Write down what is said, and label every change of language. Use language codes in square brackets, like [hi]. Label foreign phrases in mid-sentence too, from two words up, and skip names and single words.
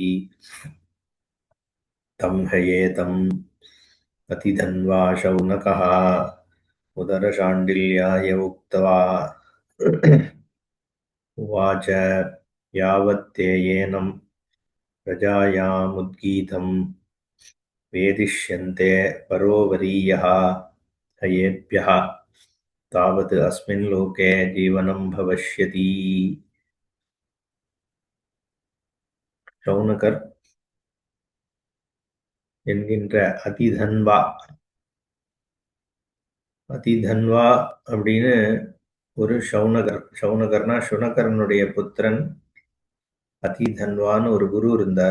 [sa] तं हयेतं अतिधन्वा शौनकः उदरशाण्डिल्याय उक्त्वा उवाच यावत्ते येनं प्रजायामुद्गीतं वेदिष्यन्ते परोवरीयः हयेभ्यः तावत् अस्मिन् लोके जीवनं भविष्यति। [ta] சௌனகர் என்கின்ற அதிதன்வா அதிதன்வா அப்படின்னு ஒரு சௌனகர்னா சுனகரனுடைய புத்திரன் அதிதன்வான்னு ஒரு குரு இருந்தார்.